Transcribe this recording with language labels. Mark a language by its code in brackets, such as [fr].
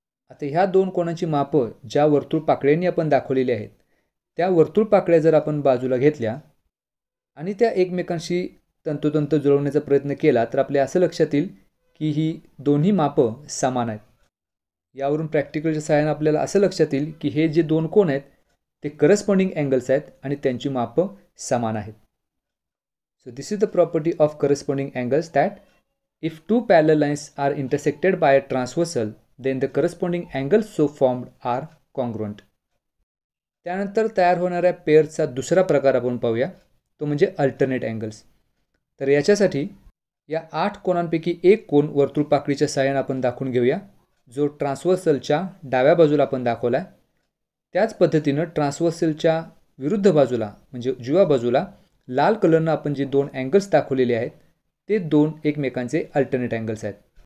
[mr] आता ह्या दोन कोनांची मापं ज्या वर्तुळ पाकळ्यांनी आपण दाखवलेली आहेत त्या वर्तुळ पाकळ्या जर आपण बाजूला घेतल्या आणि त्या एकमेकांशी तंतोतंत जुळवण्याचा प्रयत्न केला तर आपल्या असं लक्षात येईल की ही दोन्ही मापं समान आहेत. यावरून प्रॅक्टिकलच्या सहाय्याने आपल्याला असं लक्षात येईल की हे जे दोन कोन आहेत ते करस्पॉन्डिंग अँगल्स आहेत आणि त्यांची मापं समान आहेत. [en] So this is the property of corresponding angles that if two parallel lines are intersected by a transversal then the corresponding angles so formed are congruent. [mr] त्यानंतर तयार होणाऱ्या पेअरचा दुसरा प्रकार आपण पाहूया तो म्हणजे अल्टरनेट अँगल्स. तर याच्यासाठी या 8 कोनांपैकी एक कोन वर्तुळ पाकळीच्या सहाय्याने आपण दाखवून घेऊया जो ट्रान्सव्हर्सलच्या डाव्या बाजूला आपण दाखवला आहे. त्याच पद्धतीनं ट्रान्सव्हर्सलच्या विरुद्ध बाजूला म्हणजे उजव्या बाजूला लाल कलरनं आपण जे दोन अँगल्स दाखवलेले आहेत ते दोन एकमेकांचे अल्टरनेट अँगल्स आहेत.